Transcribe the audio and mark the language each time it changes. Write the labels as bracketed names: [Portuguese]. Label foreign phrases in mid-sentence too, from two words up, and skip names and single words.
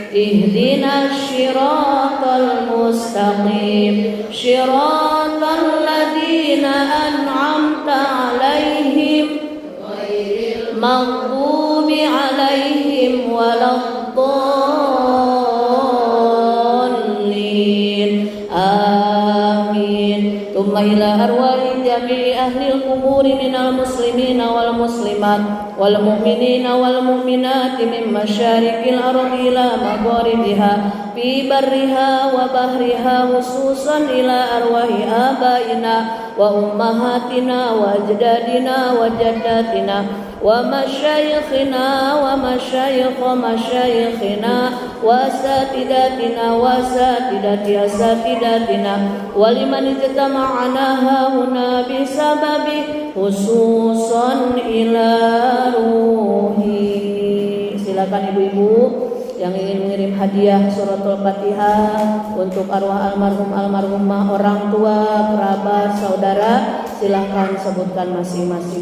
[Arabic] اهدنا الصراط المستقيم. صراط الذين أنعمت عليهم غير المغضوب عليهم ولا الضالين. آمين. ثم إلى أرواح جميع أهل القبور من المسلمين والمسلمات والمؤمنين والمؤمنات من مشارق الأرض إلى مغاربها في برها وبحرها، خصوصا إلى أرواح آبائنا وأمهاتنا وأجدادنا وجداتنا ومشايخنا ومشايخ مشايخنا وأساتذتنا وأساتذة أساتذتنا ولمن اجتمعنا هاهنا بسببه خصوصا إلى روح. [Indonesian] Silakan ibu-ibu yang ingin mengirim hadiah suratul Fatihah untuk arwah almarhum almarhumah, orang tua, kerabat, saudara, silakan sebutkan masing-masing.